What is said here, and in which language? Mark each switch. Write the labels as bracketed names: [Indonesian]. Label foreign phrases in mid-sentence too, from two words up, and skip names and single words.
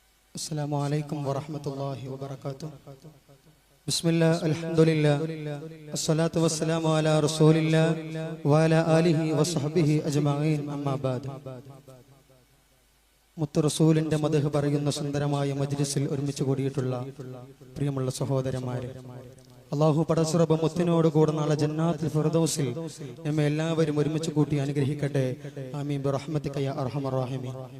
[Arabic] السلام عليكم ورحمة الله وبركاته. بسم الله الحمد لله الصلاة والسلام على رسول الله وعلى آله وصحبه أجمعين أما بعد. [Malayalam] മുത്ത് റസൂലിന്റെ മദ്ഹ് പറയുന്ന സുന്ദരമായ മജ്ലിസിൽ ഒരുമിച്ച് കൂടിയിട്ടുള്ള പ്രിയമുള്ള സഹോദരന്മാരെ, അല്ലാഹു പടച്ചുറബ് മുത്തിനോട് കൂടെ നാളെ ജന്നാത്തുൽ ഫിർദൗസിൽ നമ്മെ എല്ലാവരും ഒരുമിച്ച് കൂട്ടി അനുഗ്രഹിക്കട്ടെ. [Arabic] آمين برحمتك يا أرحم الراحمين.